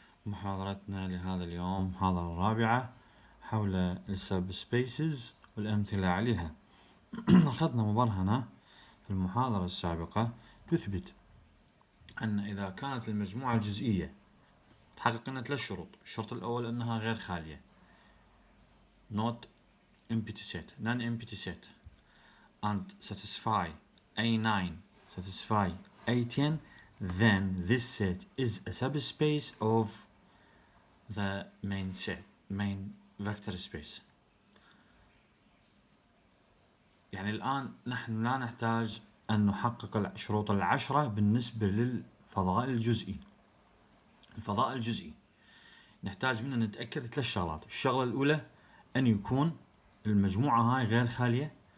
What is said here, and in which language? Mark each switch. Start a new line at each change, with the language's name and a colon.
Arabic: محاضرتنا لهذا اليوم محاضرة رابعة حول السبسبيسز والأمثلة عليها. أخذنا مبرهنة في المحاضرة السابقة تثبت أن إذا كانت المجموعة الجزئية تحقق لنا 3 شروط. الشرط الأول أنها غير خالية
English: not empty set non-empty set and satisfy A9 satisfy A10, then this set is a subspace of the main vector space.
Arabic: يعني الآن نحن لا نحتاج أن نحقق الشروط 10 بالنسبة للفضاء الجزئي. الفضاء الجزئي نحتاج منه نتأكد 3 شغلات. الشغلة الأولى أن يكون المجموعة هاي غير خالية.